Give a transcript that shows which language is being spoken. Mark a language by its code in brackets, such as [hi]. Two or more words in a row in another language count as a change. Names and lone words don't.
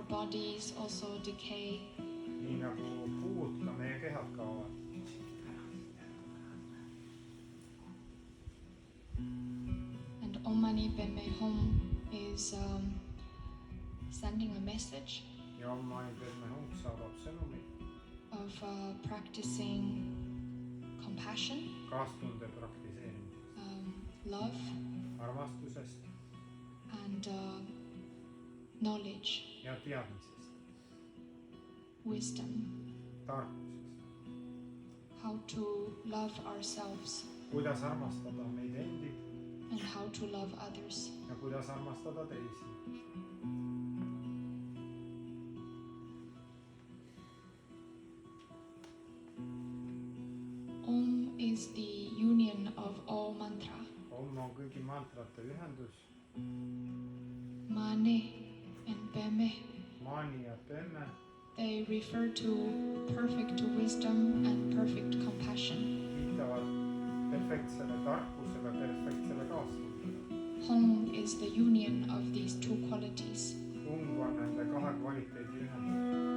[en] bodies also decay. [et] Nii nagu puud, ka meie kehad kaovad. [en] And Om Mani Padme Hum is sending a message [et] Ja Om Mani Padme Hum saadab sõnumi [en] of practicing compassion, [et] kaastunde praktiseerimisest, [en] love, [et] armastusest [en] and knowledge, [et] ja teadmisest, [en] wisdom, [et] tarkusest. [en] how to love ourselves [et] Kuidas armastada meid endid [en] and how to love others. [et] ja kuidas armastada teisi. [en] Om is the union of all mantra. [et] Om on kõigi mantrate ühendus. [en] Mane and Padme, [et] Mani ja Padme, [en] they refer to perfect wisdom and perfect compassion. [et] viitavad perfektsele tarkusele, perfektsele kaastundele. [en] Hum is the union of these two qualities. [et] Hung on nende kahe kvaliteedi ühendus.